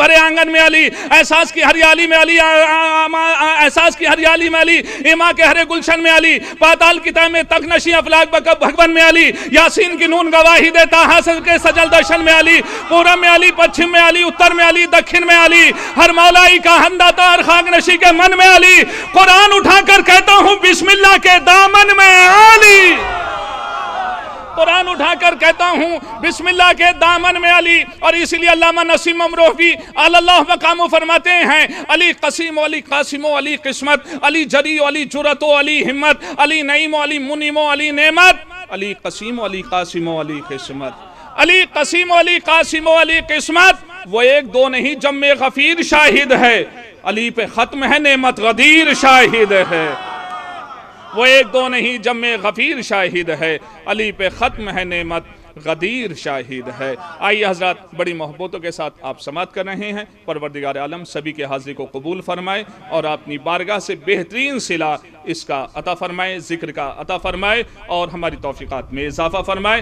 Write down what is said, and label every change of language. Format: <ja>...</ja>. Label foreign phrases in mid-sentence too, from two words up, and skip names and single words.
<ur>بھرے آنگن میں علی، احساس کی ہریالی میں علی، احساس کی ہریالی میں علی، ایما کے ہرے گلشن میں علی، پاتال کی تہ میں تک نشی افلاک بھگون میں علی، یاسین کی نون گواہی دیتا حاصل کے سجل دشن میں علی، پورم میں علی، پچھم میں علی، اتر میں علی، دکھن میں علی، ہر مولائی کا ہنداتا ہر خاک نشی کے من میں علی، قرآن اٹھا کر کہتا ہوں بسم اللہ کے دامن میں علی، قرآن اٹھا کر کہتا ہوں بسم اللہ کے دامن میں علی۔ اور اسی لیے علامہ نسیم امروہوی اللہ مقامو فرماتے ہیں، علی قسیم و علی قاسم و علی قسمت، علی جری و علی جرت و علی ہمت، علی نعیم و علی منعم و علی نعمت، علی قسیم و علی قاسم و علی قسمت، علی قسیم و علی قاسم و علی قسمت۔ وہ ایک دو نہیں جمع غفیر شاہد ہے، علی پہ ختم ہے نعمت غدیر شاہد ہے۔ وہ ایک دو نہیں جمع غفیر شاہد ہے، علی پہ ختم ہے نعمت غدیر شاہد ہے۔ آئیے حضرات بڑی محبتوں کے ساتھ آپ سماعت کر رہے ہیں، پروردگار عالم سبھی کے حاضری کو قبول فرمائے اور اپنی بارگاہ سے بہترین صلہ اس کا عطا فرمائے، ذکر کا عطا فرمائے اور ہماری توفیقات میں اضافہ فرمائے۔</ur>